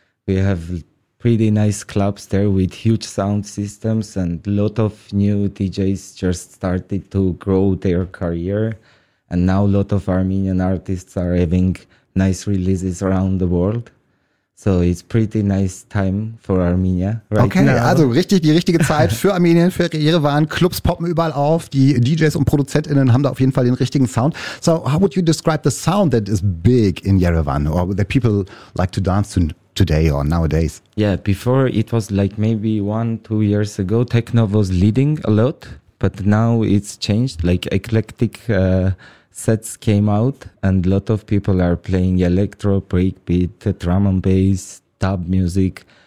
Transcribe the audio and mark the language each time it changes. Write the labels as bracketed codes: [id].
[en] We have pretty nice clubs there with huge sound systems and a lot of new DJs just started to grow their career. And now a lot of Armenian artists are having nice releases around the world. So it's pretty nice time for Armenia right okay, now. [de] Okay, also richtig die richtige Zeit für Armenien, für Yerevan. Clubs poppen überall auf. Die DJs und ProduzentInnen haben da auf jeden Fall den richtigen Sound. [en] So how would you describe the sound that is big in Yerevan or that people like to dance to today or nowadays? Yeah, before it was like maybe 1-2 years ago, techno was leading a lot, but now it's changed. Like eclectic sets came out and a lot of people are playing electro, breakbeat, drum and bass, dub music.